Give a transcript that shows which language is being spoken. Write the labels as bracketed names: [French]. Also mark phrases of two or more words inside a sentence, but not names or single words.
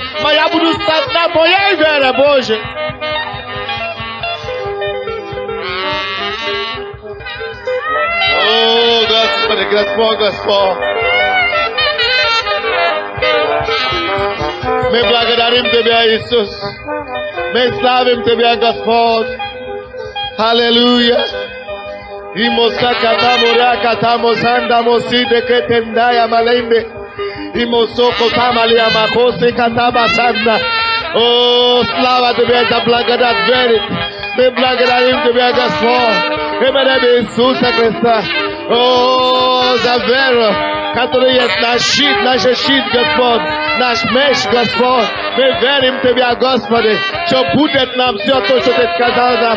[Russian] Моя буду стать на моей вере, Боже. О, Господи, Господь, Господь. Мы благодарим Тебя, Иисус. Мы славим Тебя, Господь. Аллилуйя. И мосаката моряка тамо санда мосиде кетендая маленде. И мосоко тамалия махосе катаба санда. О, слава Тебе за благодать верить. Мы благодарим Тебя, Господь. Именем Иисуса Христа. О, за веру, который есть наш щит, Господь, наш меч, Господь. Мы верим Тебя, Господи, что будет нам все то, что Ты сказал нам.